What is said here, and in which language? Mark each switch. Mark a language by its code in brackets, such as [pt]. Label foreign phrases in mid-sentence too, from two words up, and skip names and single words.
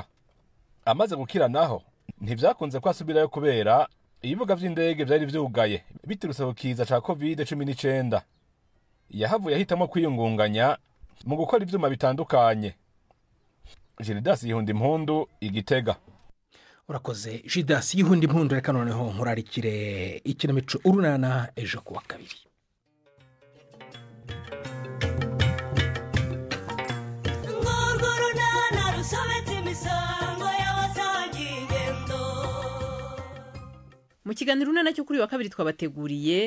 [rn] Amaze gukira naho ntivyakunze ko asubirayo kubera ibibuga vy'indege vyari vyugaye biturutse ku kiza ca COVID-19. Yahavuye ahitamo kwiyungunganya mu gukora ivyuma bitandukanye. Gildas Yihundi Impundu Igitega. [rw] Urakoze Gildas Yihundi Impundu reka noneho nkurarikire ikinamico urunana ejo kuwa kabiri. Mu kiganiro urunana cyo kuri wa kabiri twabateguriye